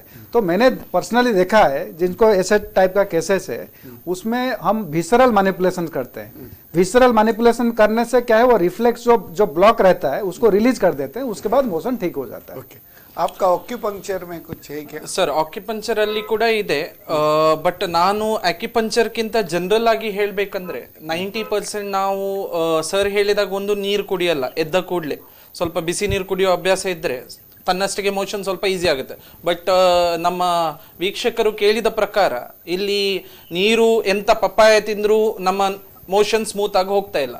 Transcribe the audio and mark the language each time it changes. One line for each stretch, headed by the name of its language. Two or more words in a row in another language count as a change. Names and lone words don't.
Hindi: तो मैंने पर्सनली देखा है जिनको ऐसे टाइप का केसेस है उसमें हम
English: visceral manipulation
Hindi: करते हैं.
English: visceral manipulation
Hindi: करने से क्या है वो रिफ्लेक्स जो ब्लॉक रहता है उसको रिलीज कर देते हैं, उसके बाद मोशन ठीक हो जाता है. Okay. आपका ಆಕ್ಯುಪಂಕ್ಚರ್ में कुछ है क्या?
Kannada: ಸರ್ ಆಕ್ಯುಪಂಚರ್ ಅಲ್ಲಿ ಕೂಡ ಇದೆ, ಬಟ್ ನಾನು ಆಕ್ಯುಪಂಚರ್ ಕಿಂತ ಜನರಲ್ ಆಗಿ ಹೇಳ್ಬೇಕಂದ್ರೆ 90% ನಾವು ಸರ್ ಹೇಳಿದಾಗ ಒಂದು ನೀರು ಕುಡಿಯಲ್ಲ, ಎದ್ದ ಕೂಡಲೇ ಸ್ವಲ್ಪ ಬಿಸಿ ನೀರು ಕುಡಿಯೋ ಅಭ್ಯಾಸ ಇದ್ರೆ ತನ್ನಷ್ಟಕ್ಕೆ ಮೋಷನ್ ಸ್ವಲ್ಪ ಈಸಿ ಆಗುತ್ತೆ. ಬಟ್ ನಮ್ಮ ವೀಕ್ಷಕರು ಕೇಳಿದ ಪ್ರಕಾರ ಇಲ್ಲಿ ನೀರು ಎಂತ ಪಪ್ಪಾಯ ತಿಂದ್ರು ನಮ್ಮ ಮೋಷನ್ ಸ್ಮೂತ್ ಆಗಿ ಹೋಗ್ತಾ ಇಲ್ಲ.